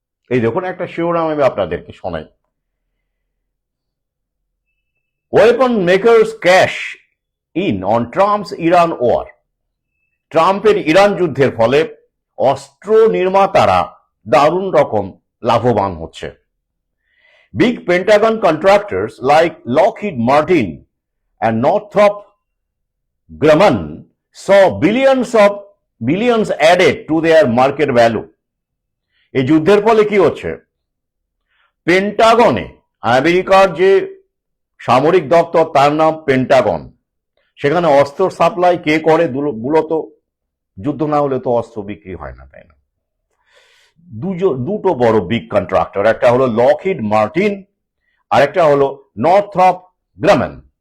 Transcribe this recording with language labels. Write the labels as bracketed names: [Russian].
[Bangla] এই দেখুন একটা শিরোনাম আমি আপনাদেরকে শোনাই। [English] Weapon makers cash in on Trump's Iran war. [Bangla] ট্রাম্পের ইরান যুদ্ধের ফলে অস্ত্র নির্মাতারা দারুণ রকম লাভবান হচ্ছে। [English] Big Pentagon contractors like Lockheed Martin and Northrop Grumman saw billions added to their market value. [Bangla] এই যুদ্ধের ফলে কি হচ্ছে? পেন্টাগনে, আমেরিকার যে সামরিক দপ্তর তার নাম পেন্টাগন, সেখানে অস্ত্র সাপ্লাই কে করে? মূলত যুদ্ধ না হলে তো অস্ত্র বিক্রি হয় না, তাই না? দুটো বড় বিগ কন্ট্রাক্টর, একটা হলো লকহিড মার্টিন আর একটা হলো নর্থরপ গ্রামেন।